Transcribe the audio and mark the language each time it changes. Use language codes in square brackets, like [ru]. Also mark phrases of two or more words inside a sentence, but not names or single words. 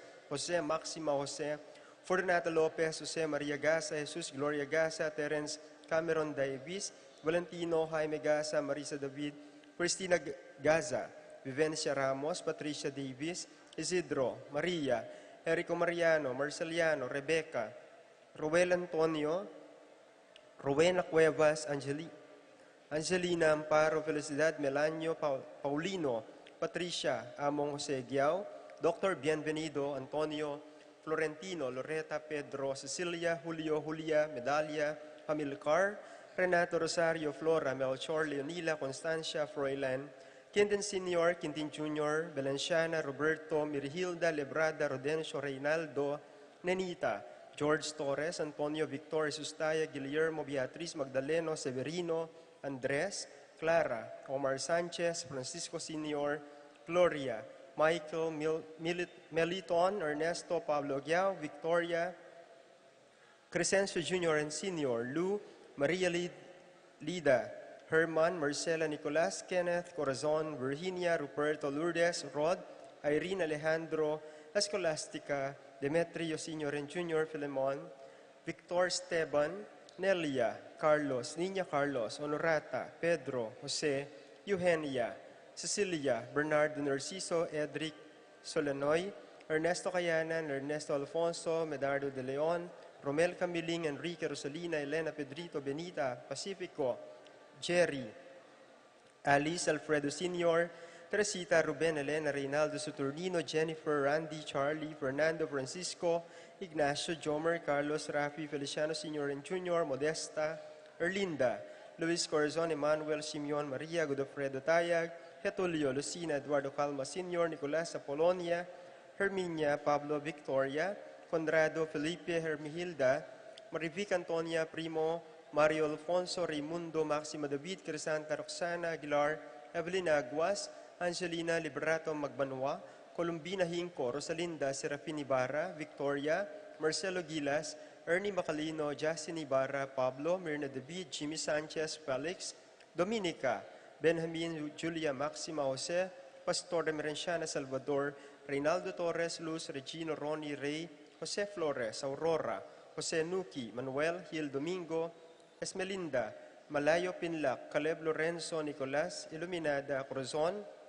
[en] Jose, Maxima, Jose, Fortunato Lopez, Jose Maria Gasa, Jesus, Gloria Gasa, Terence, Cameron Davis, Valentino, Jaime Gasa, Marisa David, Cristina Gaza, Vivencia Ramos, Patricia Davis, Isidro, Maria, Erico Mariano, Marceliano, Rebecca, Roel Antonio, Rowena Cuevas, Angelina Amparo, Felicidad, Melanio, Paulino, Patricia, Among Jose Giao, Dr. Bienvenido, Antonio, Florentino, Loretta, Pedro, Cecilia, Julio, Julia, Medalia, Hamilcar, Renato Rosario, Flora, Melchor, Leonila, Constancia, Froilan, Quintin Senior, Quintin Jr., Valenciana, Roberto, Mirhilda, Lebrada, Rodencio, Reynaldo, Nenita, George Torres, Antonio, Victor, Sustaya, Guillermo, Beatriz, Magdaleno, Severino, Andres, Clara, Omar Sanchez, Francisco Senior, Gloria, Michael, Meliton, Ernesto, Pablo Giao, Victoria, Crescencio Jr. and Senior, Lou, Maria Lid, Lida, Herman, Marcela, Nicolas, Kenneth, Corazon, Virginia, Ruperto, Lourdes, Rod, Irene, Alejandro, Escolastica, Demetrio Sr. and Jr., Filemon, Victor, Esteban, Nelia, Carlos, Niña Carlos, Honorata, Pedro, Jose, Eugenia, Cecilia, Bernardo Narciso, Edric Solanoy, Ernesto Cayanan, Ernesto Alfonso, Medardo de Leon, Romel Camiling, Enrique Rosalina, Elena Pedrito, Benita, Pacifico, Jerry, Alice Alfredo Sr., Teresita, Ruben, Elena, Reynaldo Saturnino, Jennifer, Randy, Charlie, Fernando, Francisco, Ignacio, Jomer, Carlos, Rafi, Feliciano Sr. and Jr., Modesta, Erlinda, Luis Corazon, Emmanuel, Simeon, Maria, Godofredo Tayag, Getulio, Lucina, Eduardo Calma Sr., Nicolas Apolonia, Herminia, Pablo, Victoria, Conrado, Felipe, Hermihilda, Marivic Antonia, Primo, Mario Alfonso, Raimundo, Maxima David, Crisanta, Roxana, Aguilar, Evelyn Aguas, Angelina Liberato Magbanwa, Columbina Hinco, Rosalinda Serafin Ibarra, Victoria, Marcelo Gilas, Ernie Macalino, Justin Ibarra, Pablo, Mirna David, Jimmy Sanchez, Felix, Dominica, Benjamin, Julia Maxima Jose, Pastor Emerenciana Salvador, Reynaldo Torres, Luz, Regino, Ronnie, Ray, Jose Flores, Aurora, Jose Nuki, Manuel, Gil Domingo, Esmelinda, Malayo Pinlac, Caleb Lorenzo, Nicolas, Iluminada, Corazon,